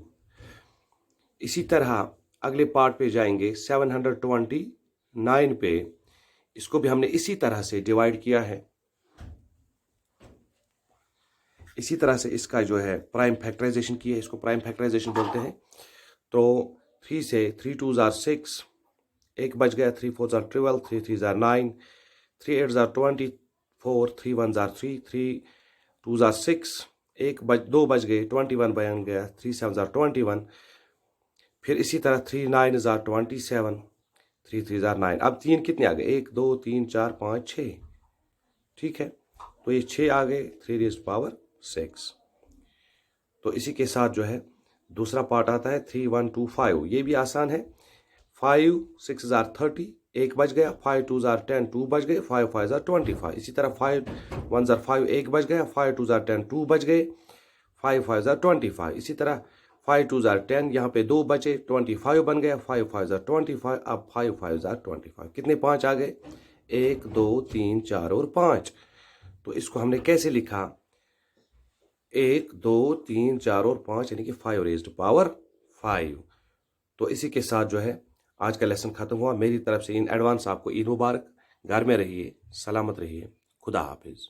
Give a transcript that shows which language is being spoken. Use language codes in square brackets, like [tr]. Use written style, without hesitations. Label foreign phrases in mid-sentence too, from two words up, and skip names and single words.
[hi] इसी तरह अगले पार्ट पे जाएंगे, 729 पे, इसको भी हमने इसी तरह से डिवाइड किया है। इसी तरह से इसका जो है [en] prime factorization [hi] की है, इसको [en] prime factorization [hi] बोलते हैं। [en] तो 3 से 3 2s are 6, [hi] एक बच गया, [en] 3 4s are 12, 3 3s are 9, 3 8s are 24, 3 1s are 3, 3 2s are 6, [hi] दो बच गए, 21 बन गया, 3 [en] 7s are [hi] 21। फिर इसी तरह [en] 3 9s are 27, 3 3s are 9। [hi] अब 3 कितने आ गए, 1 2 3 4 5 6। ठीक है, तो ये 6 आ गए, 3 [en] raised power [hi] 6। तो इसी के साथ जो है दूसरा पार्ट आता है 3 1 2 5, ये भी आसान है। [en] 5 6s are 30, [hi] एक बच गया, [en] 5 2s are 10, 2 [hi] बच गए, [en] 5 5s are 25। [hi] इसी तरह 5 [en] 1s are [hi] 5, एक बच गया, 5 [en] 2s are [hi] 10, 2 बच गए, 5 [en] 5s are [hi] 25। इसी तरह 5 [en] 2s are [hi] 10, यहाँ पे 2 बचे, 25 बन गया, 5 [en] 5s are [hi] 25। [en] अब 5 5s are 25, [hi] कितने 5 आ गए, 1 2 3 4 और 5। तो इसको हमने कैसे लिखा, 1 2 3 4 और 5, यानी कि 5 [en] raised power [hi] 5। तो इसी के साथ जो है आज का लेसन खत्म हुआ। मेरी तरफ से [en] in advance [hi] आपको ईद मुबारक। घर में रहिए, सलामत रहिए, खुदा हाफिज।